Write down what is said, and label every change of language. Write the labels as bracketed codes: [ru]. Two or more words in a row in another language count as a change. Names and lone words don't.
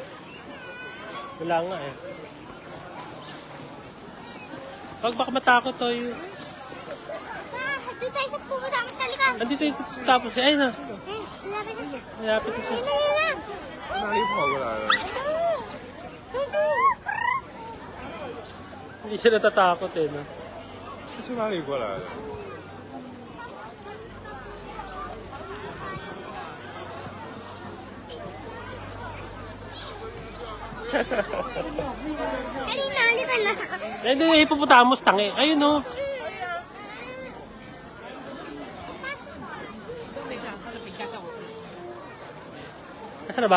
[tl] Wala nga eh. Wag baka matakot to yun. Doon tayo sa puputamas sa likod. Andito yung tapos eh. Ayun na. Malapit na siya. Malapit na siya. Ayun lang. Hindi siya natatakot eh. No? [zh] 是哪里过来的？ [tl] Halika, halika na. Eh, hindi, hippopotamus, tangi. Ayun o. Nasaan na ba?